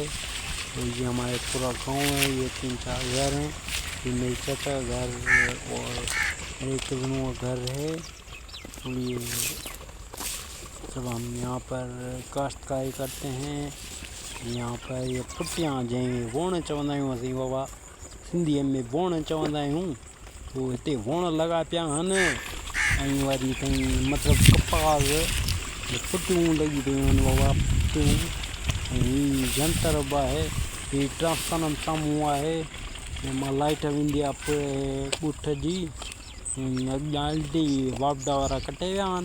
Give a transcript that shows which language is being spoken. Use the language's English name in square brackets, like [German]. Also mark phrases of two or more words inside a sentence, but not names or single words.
[Urdu] اور یہ ہمارے پورا گاؤں ہے، یہ 3-4 گھر ہیں، یہ میرے چچا کا گھر اور میرے کزنوں کا گھر ہے۔ اور یہ جب ہم یہاں پر کاشتکاری کرتے ہیں، یہاں پر یہ پٹیاں جائیں [Sindhi] ووڑ چوندا آहियूं असीं बाबा सिंधीअ में वोण चवंदा आहियूं। तो हिते वोण लॻा पिया आहिनि, ऐं वरी ताईं मतिलबु कपास पुटियूं लॻी पियूं आहिनि बाबा, पुटियूं। ऐं हीअ जंतर बि आहे, हीअ ट्रांसफार्मर साम्हूं आहे, ऐं मां लाइट वेंदी आहे ॻुठ जी, अॻियां एलडी वापडा वारा कटे विया आहिनि।